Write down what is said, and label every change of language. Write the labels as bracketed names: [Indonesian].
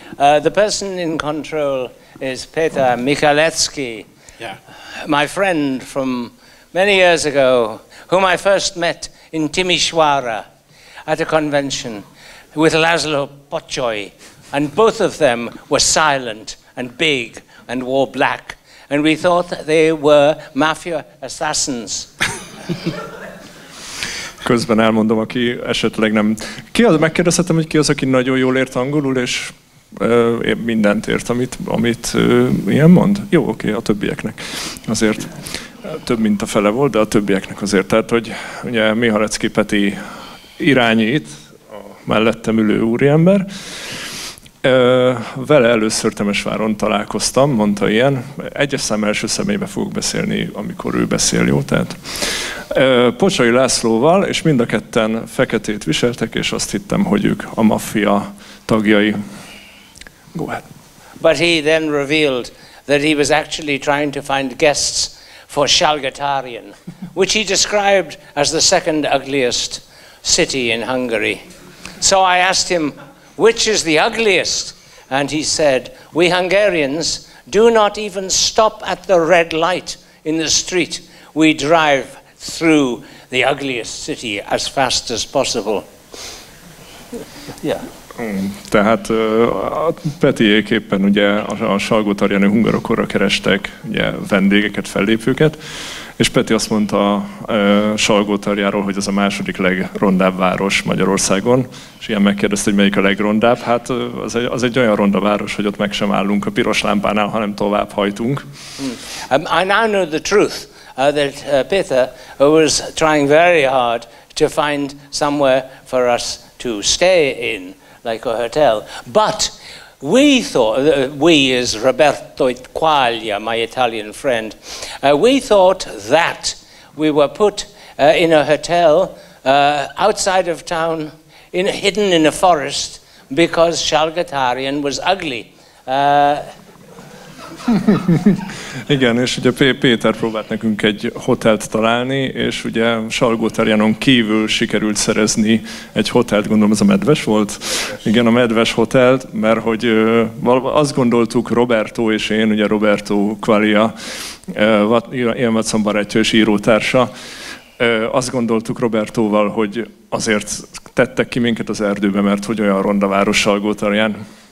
[English] The person in control is Peter Michalecki, my friend from many years ago, whom I first met in Timișoara at a convention with Laszlo Pocsoly, and both of them were silent and big and wore black, and we thought they were mafia assassins. [Hungarian] Közben elmondom, aki esetleg nem... Megkérdezhetem, hogy ki az, aki nagyon jól ért angolul, és mindent ért, amit ilyen mond? Jó, oké, a többieknek. Azért több mint a fele volt, de a többieknek azért. Tehát, hogy ugye Mihalecki Peti irányít, a mellettem ülő úriember. Vele először Temesváron találkoztam, mondta ilyen. Egyes szám első személybe fogok beszélni, amikor ő beszél, jó? Tehát Pocsoly Lászlóval, és mind a ketten feketét viseltek, és azt hittem, hogy ők a maffia tagjai. [English] Go ahead. But he then revealed that he was actually trying to find guests for Salgótarján, which he described as the second ugliest city in Hungary. So I asked him, which is the ugliest? And he said, we Hungarians do not even stop at the red light in the street. We drive through the ugliest city as fast as possible. Yeah. [Hungarian] Tehát a Petiék éppen ugye a Salgótarjáni HungaroConra kerestek ugye, vendégeket, fellépőket, és Peti azt mondta Salgótarjáról, hogy ez a második legrondább város Magyarországon, és ilyen megkérdezte, hogy melyik a legrondább. Hát az egy olyan ronda város, hogy ott meg sem állunk a piros lámpánál, hanem tovább hajtunk. [English] I now know the truth, that Peter was trying very hard to find somewhere for us to stay in, like a hotel. But we thought, we is Roberto Quaglia, my Italian friend, we thought that we were put in a hotel outside of town, hidden in a forest, because Salgótarján was ugly. [Hungarian] Igen, és ugye Péter próbált nekünk egy hotelt találni, és ugye Salgótarjánon kívül sikerült szerezni egy hotelt, gondolom ez a Medves volt? Igen, a Medves hotelt, mert hogy azt gondoltuk, Roberto és én, ugye Roberto Quaglia, Ian Wattson barátja és írótársa, azt gondoltuk Robertóval, hogy azért tettek ki minket az erdőbe, mert hogy olyan ronda város Salgótarján.